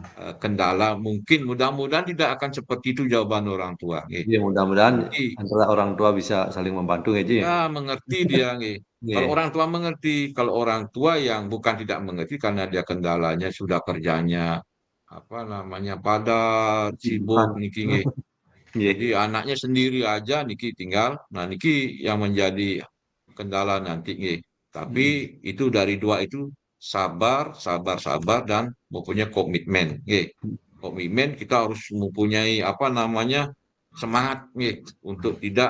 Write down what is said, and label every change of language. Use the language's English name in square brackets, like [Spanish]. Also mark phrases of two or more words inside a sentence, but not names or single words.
[Indonesian] kendala mungkin mudah-mudahan tidak akan seperti itu jawaban orang tua, nggih. Iya, mudah-mudahan Nanti antara orang tua bisa saling membantu ya, Ji, ya? ya, mengerti dia, nggih. Kalau Nggih. orang tua mengerti, kalau orang tua yang bukan tidak mengerti karena dia kendalanya sudah kerjanya, apa namanya, padat, sibuk Kesibukan. niki nggih. Nggih. Jadi anaknya sendiri aja niki tinggal, nah niki yang menjadi kendala nanti nggih. Tapi Mhm. itu dari dua itu sabar, sabar, sabar dan mempunyai komitmen nggih. Komitmen kita harus mempunyai apa namanya, semangat nggih untuk tidak